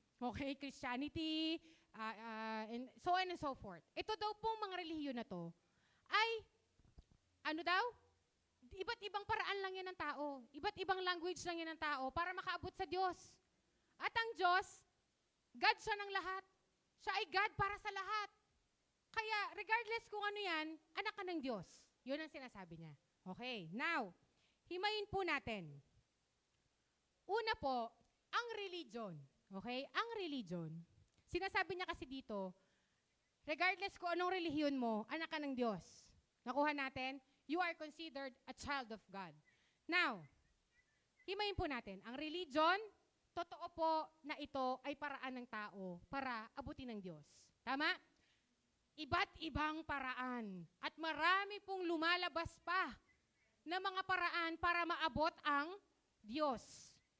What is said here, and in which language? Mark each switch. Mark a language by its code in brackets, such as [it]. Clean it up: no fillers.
[en] Okay, Christianity, and so on and so forth. [tl] Ito daw pong mga relihiyon na to ay, ano daw? Iba't ibang paraan lang yan ng tao. Iba't ibang language lang yan ng tao para makaabot sa Diyos. At ang Diyos, God siya ng lahat. Siya ay God para sa lahat. Kaya, regardless kung ano yan, anak ka ng Diyos. Yun ang sinasabi niya. Okay, now, himayin po natin. Una po, ang religion. Okay? Ang religion, sinasabi niya kasi dito, regardless kung anong relihiyon mo, anak ka ng Diyos. Nakuha natin? [en] You are considered a child of God. [tl] Now, himayin po natin. Ang religion, totoo po na ito ay paraan ng tao para abutin ng Diyos. Tama? Iba't ibang paraan. At marami pong lumalabas pa na mga paraan para maabot ang Diyos.